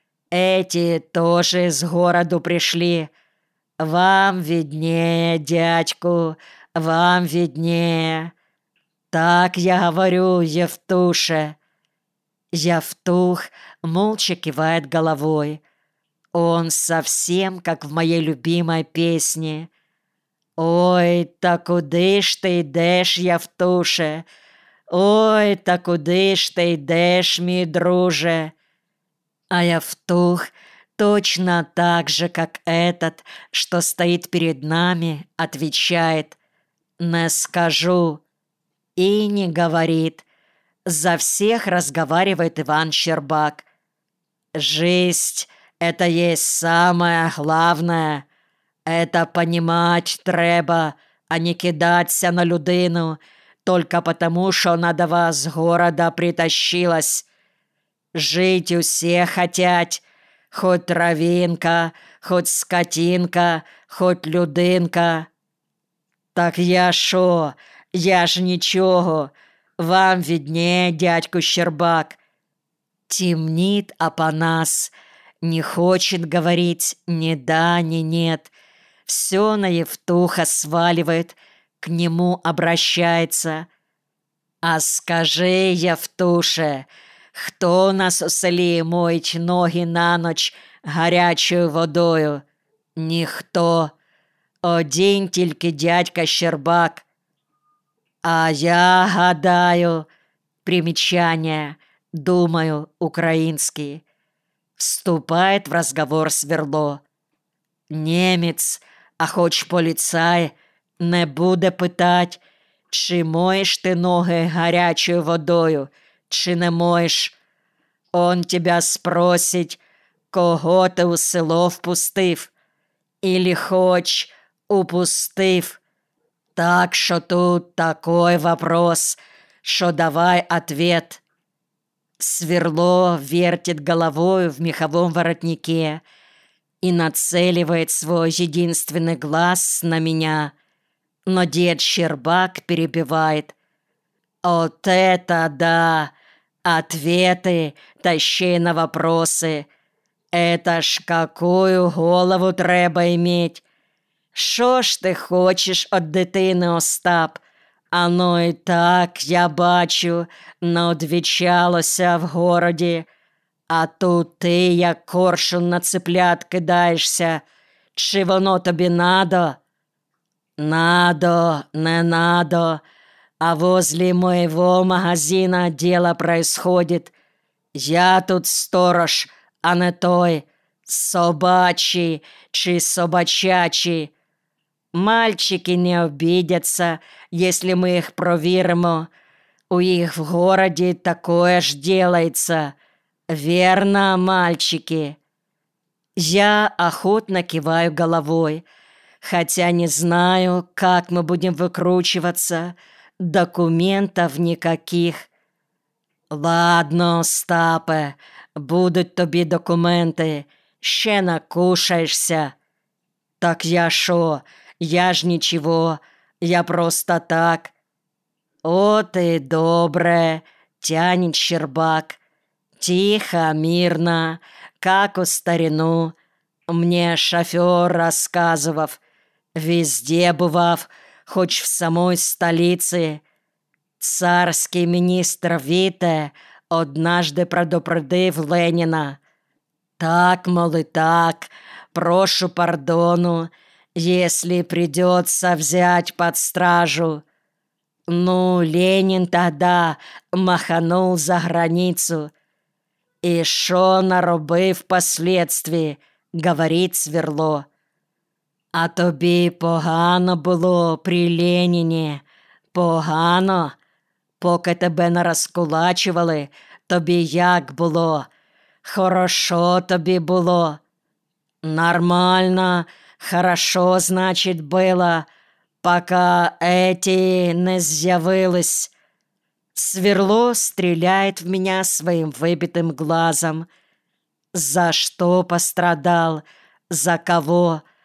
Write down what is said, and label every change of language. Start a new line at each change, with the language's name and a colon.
Russian: Эти тоже из городу пришли. Вам виднее, дядьку, вам виднее. Так я говорю, Евтуше». Евтух молча кивает головой. Он совсем как в моей любимой песне.
Ukrainian: «Ой, та куди ж ти йдеш, Явтуше? Ой, та куди ж ти йдеш, мій друже?»
Russian: А Явтух точно так же, как этот, что стоит перед нами, отвечает: «Не скажу». И не говорит. За всех разговаривает Иван Щербак. «Жизнь — это есть самое главное. Это понимать треба, а не кидаться на людину только потому, что она до вас города притащилась. Жить усе хотять, хоть травинка, хоть скотинка, хоть людинка.
Ukrainian: Так я шо? Я ж нічого. Вам віднее, дядьку Щербак».
Russian: Темніт Апанас, не хочет говорить ні да, ні нет. Все на Євтуха сваливает, к нему обращается.
Ukrainian: «А скажи, Явтуше, хто нас уселі моїть ноги на ніч гарячою водою? Ніхто. Один тільки дядька Щербак. А я гадаю»,
Russian: примечание, думаю,
Ukrainian: український.
Russian: Вступает в разговор Сверло.
Ukrainian: «Немец, а хоч поліцай, не буде питать, чи моєш ти ноги гарячою водою, чи не моєш.
Russian: Он тебя спросить, кого ти у село впустив, ілі хоч упустив. Так що тут такой вопрос, що давай ответ». Сверло вертит головою в меховом воротнике и нацеливает свой единственный глаз на меня. Но дед Щербак перебивает: «Вот это да! Ответы, тащей на вопросы! Это ж какую голову треба иметь! Шо ж ты хочешь от дитини, Остап? Оно и так, я бачу, наодвечалося в городе. А тут ты, як коршун на цыплят, кидаешься. Чи воно тобі надо?» «Надо, не надо. А возле моего магазина дело происходит. Я тут сторож, а не той собачий чи собачачий. Мальчики не обидятся, если мы их проверимо. У их в городе такое ж делается. Верно, мальчики?» Я охотно киваю головой, хотя не знаю, как мы будем выкручиваться. Документов никаких. «Ладно, Остапе, будут тобі документы. Ще накушаешься». «Так я шо? Я ж нічого, я просто так». «От і добре», тяне Щербак. «Тихо, мирно, как у старину. Мне шофер рассказывав, везде бував, хоч в самой столице. Царський міністр Віте однажды предупредив Леніна. Так, мол, і так, прошу пардону, если придется взять под стражу. Ну, Ленин тогда маханул за границу. И шо наробив впоследствии, говорит Сверло.
Ukrainian: А тобі погано було при Леніні, погано. Поки тебе не розкулачували, тобі як було? Хорошо тобі було? Нормально.
Russian: Хорошо, значит, было, пока эти не з'явились. Сверло стреляет в меня своим выбитым глазом. За что пострадал? За кого?